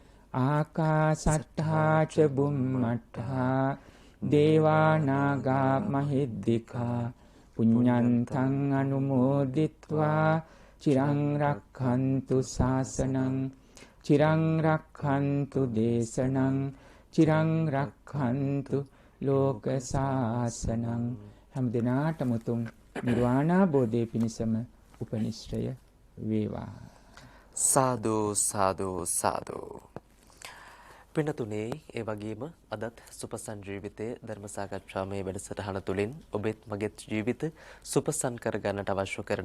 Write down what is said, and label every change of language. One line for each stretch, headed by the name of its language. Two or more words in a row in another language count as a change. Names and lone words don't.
Pali: ආකාසට්ඨා ච බුම්මට්ඨා දේවා නාග මහිද්దికා පුඤ්ඤන්තං අනුමෝදිත්වා චිරං රක්ඛන්තු ශාසනං චිරං රක්ඛන්තු දේශනං චිරං රක්ඛන්තු ලෝක ශාසනං
Sinhala: හැම දිනාටම උතුම් නිර්වාණ බෝධිය පිණසම උපනිශ්‍රය වේවා සාදු සාදු සාදු. පින්නතුනේ ඒ වගේම අදත් සුපසන් ජීවිතයේ ධර්ම සාකච්ඡාමය වැඩසටහන තුළින් ඔබෙත් මගෙත් ජීවිත සුපසන් කර ගන්නට අවශ්‍ය කරන